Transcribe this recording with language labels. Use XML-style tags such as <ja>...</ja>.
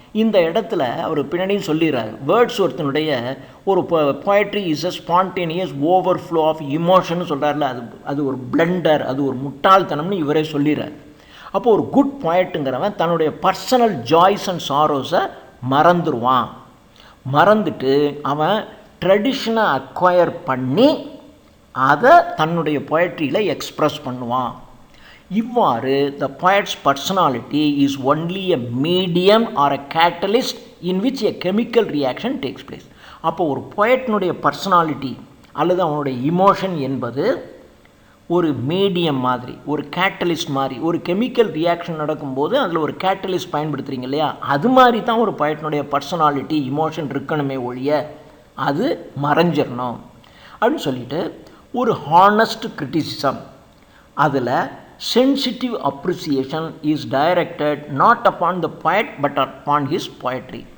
<ta>இந்த இடத்துல அவர் பின்னாடியும் சொல்லிடுறாரு, வேர்ட்ஸ் ஒருத்தனுடைய ஒரு</ta> <en>poetry is a spontaneous overflow of emotion</en> <ta>சொல்கிறார்ல, அது ஒரு பிளண்டர், அது ஒரு முட்டாள்தனம்னு இவரே சொல்லிடுறார். அப்போ ஒரு குட் பொயட்டுங்கிறவன் தன்னுடைய பர்சனல் ஜாய்ஸ் அண்ட் சாரோஸை மறந்துடுவான். மறந்துட்டு அவன் ட்ரெடிஷனை அக்வயர் பண்ணி அதை தன்னுடைய பொயட்ரியில் எக்ஸ்ப்ரெஸ் பண்ணுவான். இவ்வாறு</ta> <en>The poet's personality is only a medium or a catalyst in which a chemical reaction takes place.</en> <ta>அப்போ ஒரு பொயட்னுடைய பர்சனாலிட்டி அல்லது அவனுடைய இமோஷன் என்பது ஒரு மீடியம் மாதிரி, ஒரு கேட்டலிஸ்ட் மாதிரி. ஒரு கெமிக்கல் ரியாக்ஷன் நடக்கும்போது அதில் ஒரு கேட்டலிஸ்ட் பயன்படுத்துகிறீங்க இல்லையா, அது மாதிரி தான் ஒரு பொயட்னுடைய பர்சனாலிட்டி இமோஷன் இருக்கணுமே ஒழிய அது மறைஞ்சிடணும் அப்படின்னு சொல்லிட்டு ஒரு ஹானஸ்ட் கிரிட்டிசிசம், அதில்</ta> <en>sensitive appreciation is directed not upon the poet but upon his poetry.</en>